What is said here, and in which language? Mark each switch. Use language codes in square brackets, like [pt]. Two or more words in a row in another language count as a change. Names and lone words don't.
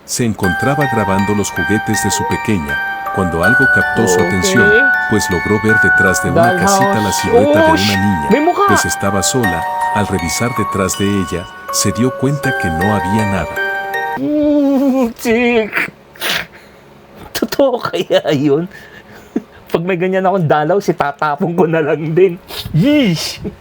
[es] se encontraba grabando los juguetes de su pequeña, cuando algo captó su atención, pues logró ver detrás de una casita la silueta de una niña, pues estaba sola. Al revisar detrás de ella, se dio cuenta que no había nada. [tl] Chick! Totoo kaya yun? Pag may ganyan akong dalaw, si tatapong ko na lang din. Yeesh!